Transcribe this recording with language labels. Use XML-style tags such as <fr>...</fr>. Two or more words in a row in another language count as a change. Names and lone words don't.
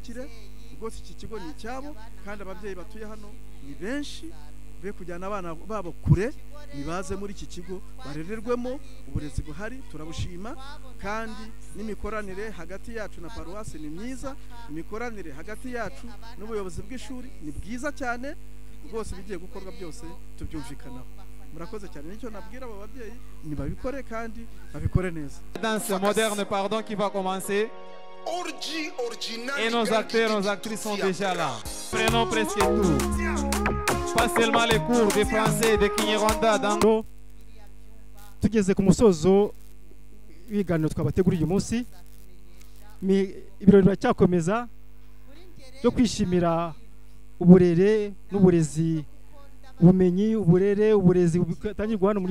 <rw>Rwose iki kigo ni icyabo kandi ababyeyi batuye hano ni benshi, be kujyana abana babo kure nibaze muri iki kigo barererwemo uburezi buhari turabushima kandi n'imikoranire hagati yacu na paruwasi ni myiza imikoranire hagati yacu n'ubuyobozi bw'ishuri ni bwiza cyane rwose bigiye gukorwa byose tubyumvikanaho murakoze cyane nicyo nabwira abo babyeyi nibabikore kandi babikore neza</rw> <fr>danse moderne pardon qui va commencer et nos acteurs nos actrices sont déjà là prenons presque tout pas seulement les cours de français de Kinyarwanda dans</fr> <rw>tugeze ku musozo w'ibiganiro twabateguriye uyu munsi ibirori biracyakomeza byo kwishimira uburere n'uburezi ubumenyi uburezi butangirwa hano muri</rw>